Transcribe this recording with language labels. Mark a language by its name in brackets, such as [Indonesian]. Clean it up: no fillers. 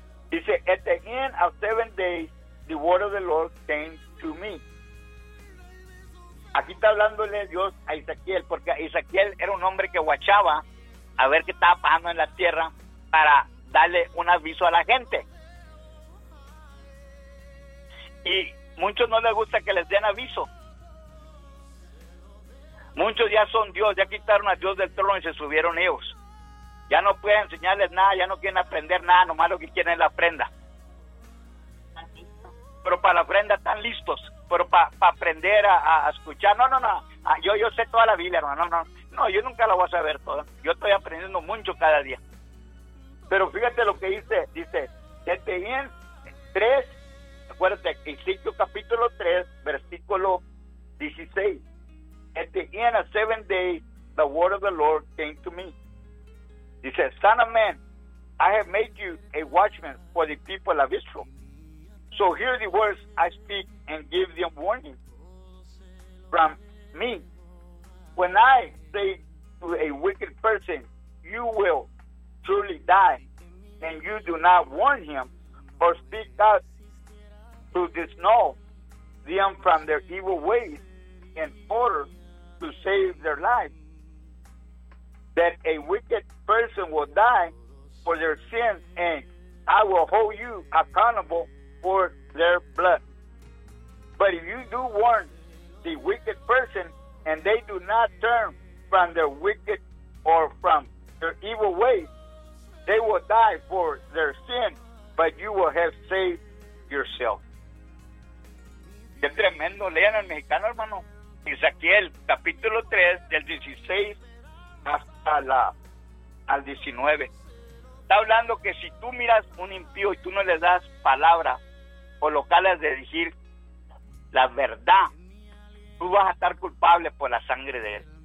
[Spanish] Dice, [English] at the end of 7 days, the word of the Lord came to me. [Spanish] Aquí está hablándole Dios a Ezequiel, porque Ezequiel era un hombre que guachaba a ver qué estaba pasando en la tierra para darle un aviso a la gente. Y muchos no les gusta que les den aviso. Muchos ya son Dios, ya quitaron a Dios del trono y se subieron ellos. Ya no pueden enseñarles nada, ya no quieren aprender nada, nomás lo que quieren es la ofrenda. Pero para la ofrenda están listos, pero para aprender a escuchar, no, yo sé toda la Biblia, hermano, no, no, No, yo nunca la voy a saber toda. Yo estoy aprendiendo mucho cada día. Pero fíjate lo que dice. Dice, que tenían tres, acuérdate, Ezequiel capítulo 3, versículo 16. Que tenían a [English] 7 days, the word of the Lord came to me. [Spanish] Dice, [English] son of man, I have made you a watchman for the people of Israel. So hear the words I speak and give them warning from me. When I say to a wicked person, you will truly die, and you do not warn him or speak out to disannul them from their evil ways in order to save their life, that a wicked person will die for their sin, and I will hold you accountable for their blood. But if you do warn the wicked person, and they do not turn from their wicked or from their evil ways, they will die for their sin, but you will have saved yourself. [Spanish] Qué tremendo, lean al mexicano, hermano. Ezequiel, capítulo 3, del 16 hasta la al 19. Está hablando que si tú miras un impío y tú no le das palabra o lo calas de decir la verdad, tú vas a estar culpable por la sangre de él.